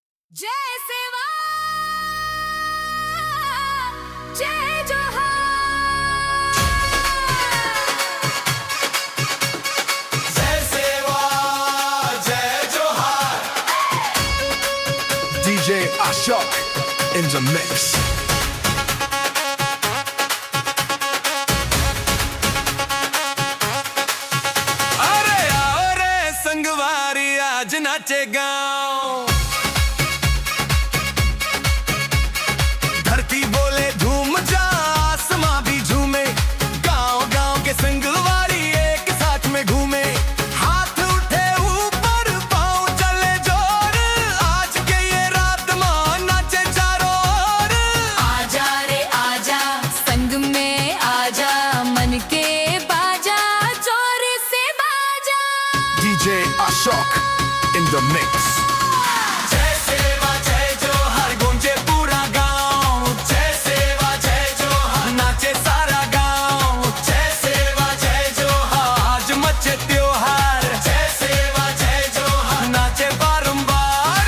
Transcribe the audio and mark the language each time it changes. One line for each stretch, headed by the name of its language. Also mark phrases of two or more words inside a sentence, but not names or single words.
Hindi: जय सेवा जय जोहार जय सेवा जय जोहार
English: DJ Ashok in the mix.
Hindi: अरे आओ रे संगवारी आज नाचे गाँव धरती बोले झूम जा आसमां भी झूमे गाँव गाँव के संगवारी एक साथ में घूमे हाथ उठे ऊपर पाँव चले जोर आज के ये रात माँ नाचे चारों ओर आजा रे आजा संग में आजा मन के बाजा जोर से बाजा
English: DJ Ashok in the mix.
Hindi: जय सेवा जय जोहार गूंजे पूरा गाँव जय सेवा जय जोहार नाचे सारा गाँव जय सेवा जय जोहार आज मचे त्योहार जय सेवा जय जोहार नाचे बारंबार